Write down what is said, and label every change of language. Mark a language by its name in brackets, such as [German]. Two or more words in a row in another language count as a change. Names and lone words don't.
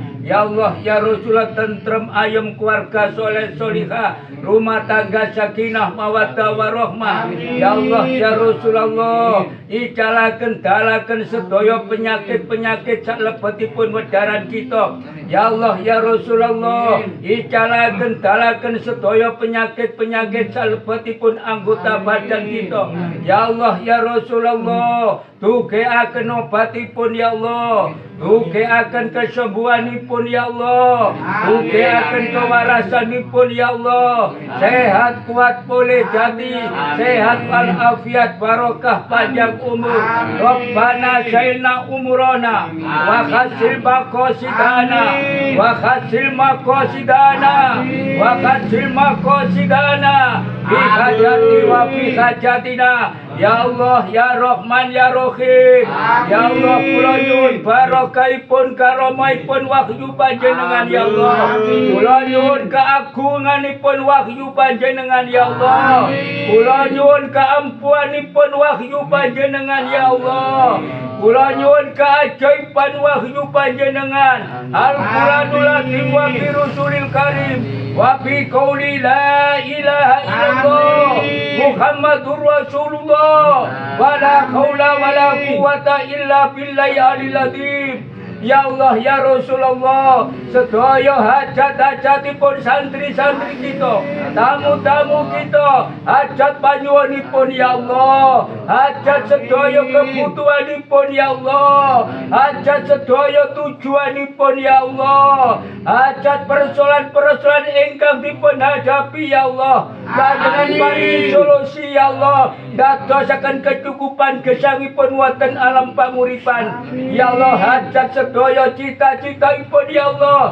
[Arabic] يا الله، يا رسول الله, [Javanese] tentrem ayem keluarga soleh solihah, rumah tangga [Arabic] سكينة مودة ورحمة. يا الله، يا رسول الله, [Javanese] icalaken dalaken sedaya penyakit-penyakit salebetipun wedaran kita. [Arabic] يا الله، يا رسول الله, [Javanese] icalaken dalaken sedaya penyakit-penyakit salebetipun anggota badan kita. [Arabic] يا الله، يا رسول الله, [Javanese] dukeaken obatipun [Arabic] يا الله, [Javanese] dukeaken kesembuhanipun [Arabic] يا الله, [Javanese] dukeaken kewarasanipun [Arabic] يا الله, [Indonesian] sehat kuat boleh jadi, sehat walafiat barokah panjang umur. [Arabic] ربنا سلم أعمارنا وحصل مقاصدنا وحصل مقاصدنا وحصل مقاصدنا بحاجتي وفي حاجتنا. يا الله، يا رحمن، يا رحيم. يا الله, [Javanese] kula nyuwun barokahipun karomahipun wahyu panjenengan [Arabic] يا الله. [Javanese] Kula nyuwun keagunganipun wahyu panjenengan [Arabic] يا الله. [Javanese] Kula nyuwun keampuanipun wahyu panjenengan [Arabic] يا الله. [Javanese] Kula nyuwun keajaiban wahyu panjenengan. [Arabic] القرآن العظيم وبالرسول الكريم وبقول لا إله إلا الله محمد رسول الله ولا حول ولا قوة إلا بالله العلي العظيم. يا الله، يا رسول الله, [Javanese] sedaya hajat-hajatipun santri-santri kita, tamu-tamu kita, hajat panyuwunipun [Arabic] يا الله, [Javanese] hajat sedaya kebutuhanipun [Arabic] يا الله, [Javanese] hajat sedaya tujuanipun [Arabic] يا الله, [Javanese] hajat persoalan-persoalan ingkang dipun hadapi [Arabic] يا الله, [Javanese] panjenengan paringi solusi [Arabic] يا الله, [Javanese] dadosaken kecukupan gesangipun wonten alam panguripan [Arabic] يا الله, [Javanese] hajat sedaya cita-citaipun [Arabic] يا الله.